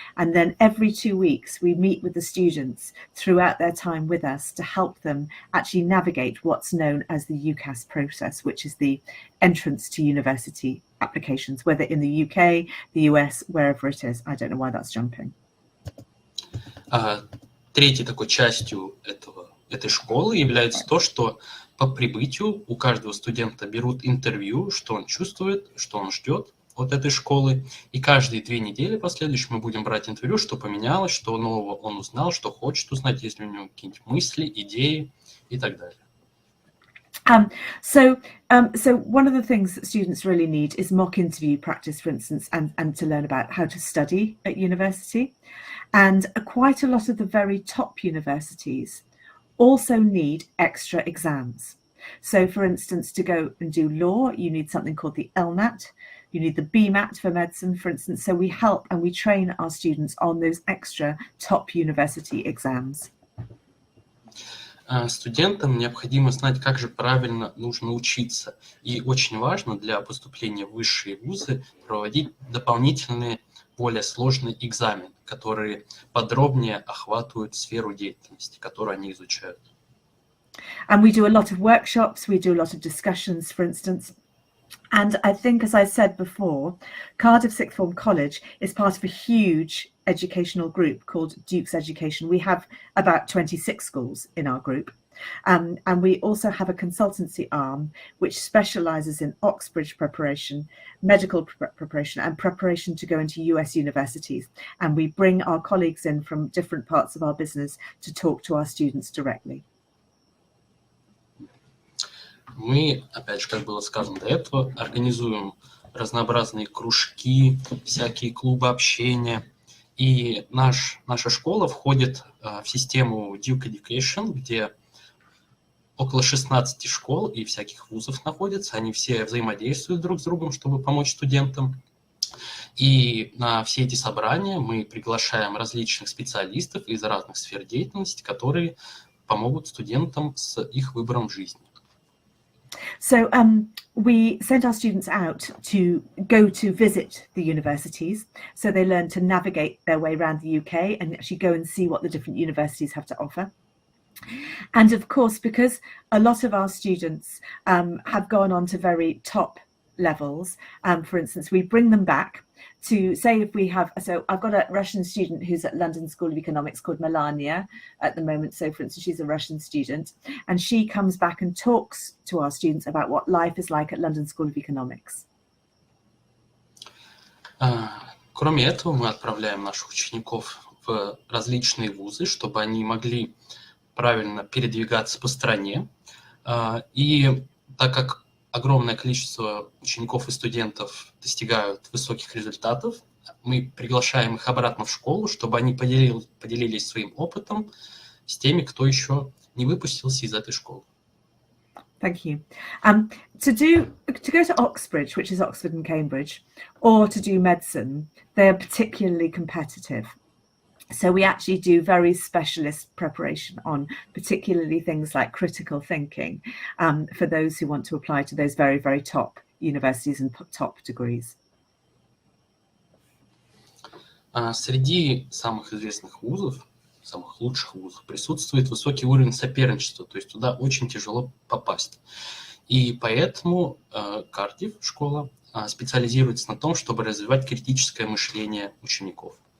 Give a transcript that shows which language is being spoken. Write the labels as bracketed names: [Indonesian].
[English] And then every 2 weeks, we meet with the students throughout their time with us to help them actually navigate what's known as the UCAS process, which is the entrance to university applications, whether in the UK, the US, wherever it is. I don't know why that's jumping. [Russian] Третьей такой частью этой школы является то, что по прибытию у каждого студента берут интервью, что он чувствует, что он ждет от этой школы. И каждые 2 недели последующие мы будем брать интервью, что поменялось, что нового он узнал, что хочет узнать, есть ли у него какие-нибудь мысли, идеи и так далее. [English] So one of the things that students really need is mock interview practice, for instance, and to learn about how to study at university. And quite a lot of the very top universities also need extra exams. So for instance, to go and do law, you need something called the LNAT. You need the BMAT for medicine, for instance. So we help and we train our students on those extra top university exams. [Russian] Студентам необходимо знать, как же правильно нужно учиться. И очень важно для поступления в высшие вузы проводить дополнительные, более сложные экзамены, которые подробнее охватывают сферу деятельности, которую они изучают. [English] And we do a lot of workshops, we do a lot of discussions, for instance. And I think, as I said before, Cardiff Sixth Form College is part of a huge educational group called Duke's Education. We have about 26 schools in our group. And we also have a consultancy arm which specialises in Oxbridge preparation, medical preparation and preparation to go into US universities. And we bring our colleagues in from different parts of our business to talk to our students directly. [Russian] Мы, опять же, как было сказано до этого, организуем разнообразные кружки, всякие клубы общения. И наша школа входит в систему Duke Education, где около 16 школ и всяких вузов находятся. Они все взаимодействуют друг с другом, чтобы помочь студентам. И на все эти собрания мы приглашаем различных специалистов из разных сфер деятельности, которые помогут студентам с их выбором жизни. [English] So we send our students out to go to visit the universities, so they learn to navigate their way around the UK and actually go and see what the different universities have to offer. And of course, because a lot of our students have gone on to very top levels, for instance, we bring them back to say if we have, so I've got a Russian student who's at London School of Economics called Melania at the moment. So for instance, she's a Russian student and she comes back and talks to our students about what life is like at London School of Economics. [Russian] Кроме этого, мы отправляем наших учеников в различные вузы, чтобы они могли правильно передвигаться по стране. И так как огромное количество учеников и студентов достигают высоких результатов, мы приглашаем их обратно в школу, чтобы они поделились своим опытом с теми, кто еще не выпустился из этой школы. [English] Thank you. To go to Oxbridge, which is Oxford and Cambridge, or to do medicine, they are particularly competitive. So we actually do very specialist preparation on particularly things like critical thinking for those who want to apply to those very, very top universities and top degrees. [Russian] Среди самых известных вузов, самых лучших вузов, присутствует высокий уровень соперничества, то есть туда очень тяжело попасть. И поэтому Кардифф, школа, специализируется на том, чтобы развивать критическое мышление учеников.